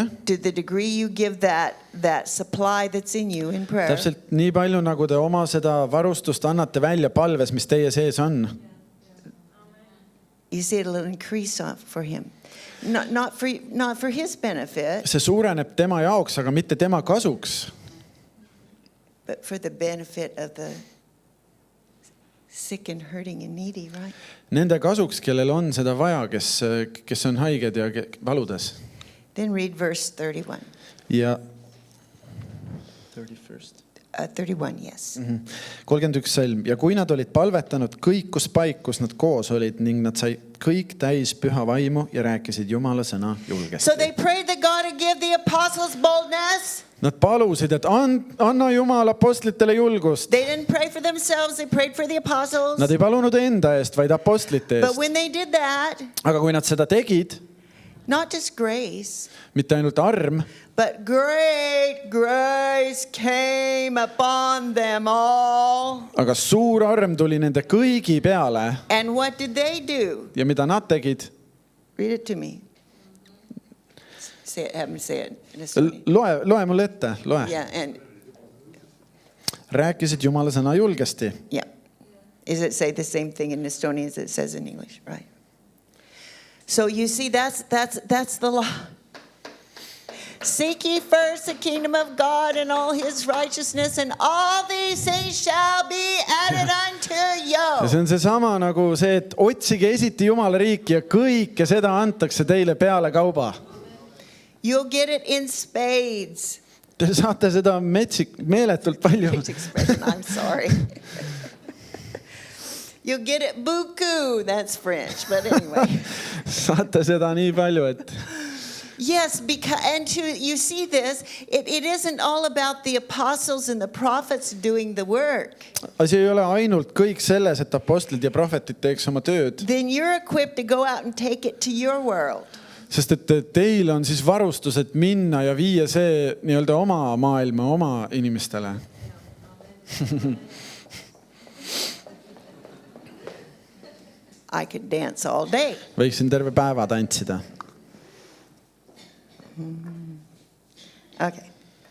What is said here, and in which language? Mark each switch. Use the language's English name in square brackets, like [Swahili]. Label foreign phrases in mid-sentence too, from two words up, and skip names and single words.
[English] To the degree you give that supply that's in you in prayer. [Estonian] Täpselt nii palju, nagu te oma seda varustust annate välja palves, mis teie sees on. [English] You see it'll increase for him. Not for his benefit. [Estonian] See suureneb tema jaoks, aga mitte tema kasuks. [English] But for the benefit of the sick and hurting and needy, right? [Estonian] Nende kasuks, kellel on seda vaja, kes on haiged ja valudes. [English] Then read verse 31. [Estonian] Ja 31. [English] 31, yes. [Estonian] 31 salm. Ja kui nad olid palvetanud kõikus paikus nad koos olid ning nad sai kõik täis püha vaimu ja rääkisid Jumala sõna julgesti. [English] So they prayed that God would give the apostles boldness. [Estonian] Nad palusid, et anna Jumal apostlitele julgust. [English] They didn't pray for themselves, they prayed for the apostles. [Estonian] Nad ei palunud enda eest, vaid apostlite [English] But [Estonian] eest. [English] when they did that, [Estonian] Aga kui nad seda tegid, [English] not just grace, [Estonian] mitte ainult arm, [English] but great grace came upon them all. [Estonian] aga suur arm tuli nende kõigi peale. [English] And what did they do? [Estonian] Ja mida nad tegid? [English] Read it to me. Say it, have me say it in Estonian. [Estonian] Loe mulle ette, loe. [English] Yeah, and [Estonian] Rääkisid Jumala sõna julgesti. [English] yeah. Is it say the same thing in Estonian as it says in English, right? So you see, that's the law. Seek ye first the kingdom of God and all his righteousness, and all these things shall be added unto [Estonian] Ja [English] you. [Estonian] see on seesama nagu see, et otsige esiti Jumala riiki ja kõike seda antakse teile peale kauba. [English] You'll get it in spades. [Estonian] Te saate seda meeletult palju. [English] Great expression, I'm sorry. You'll get it beaucoup, that's French, but anyway. [Estonian] Saate seda nii palju, et [English] Yes, because you see this, it isn't all about the apostles and the prophets doing the work. [Estonian] asi ei ole ainult kõik selles, et apostlid ja prohvetid teeks oma tööd. [English] Then you're equipped to go out and take it to your world. [Estonian] Sest et teil on siis varustus, et minna ja viia see nii-öelda oma maailma, oma inimestele. [English] I could dance all day. [Estonian] Võiksin terve päeva tantsida. [English] Okay.